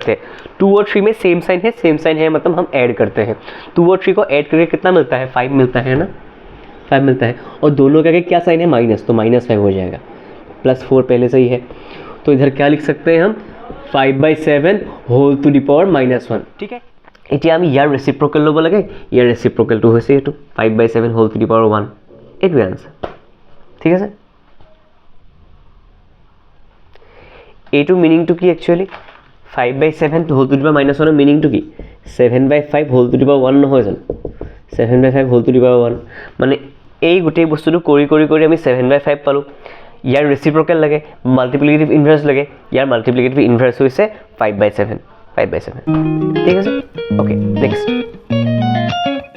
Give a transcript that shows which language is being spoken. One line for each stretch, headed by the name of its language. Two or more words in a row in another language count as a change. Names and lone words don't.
Hindi: हैं 2 और 3 में
English: same sign
Hindi: है मतलब हम ऐड करते हैं 2 और 3 को ऐड करके कितना मिलता है 5 मिलता है ना 5 मिलता है और दोनों का क्या साइन है माइनस तो -5 हो जाएगा +4 पहले से ही है तो इधर क्या लिख सकते हैं हम 5/7
English: whole to the power
Hindi: -1 ठीक है
Assamese: এতিয়া আমি ইয়াৰ ৰেচিপ্ৰকেল ল'ব লাগে ইয়াৰ ৰেচিপ্ৰকেলটো হৈছে এইটো
Hindi: 5/7
English: whole to the power
Hindi: 1
Assamese: এইটোৱে আনসাৰ ঠিক আছে এইটো মিনিংটো কি একচুয়ালি 5/7
English: whole to the power
Assamese: -1 মিনিংটো কি 7/5
English: whole to the power
Assamese: 1 নহয় জানো 7/5
English: whole to the power
Assamese: 1 মানে এই গোটেই বস্তুটো কৰি কৰি কৰি আমি 7/5 পালো ইয়াৰ ৰেচিপ্ৰকেল লাগে
English: multiplicative inverse
Assamese: লাগে ইয়াৰ
English: multiplicative inverse
Assamese: হৈছে 5/7 ঠিক আছে
English: okay next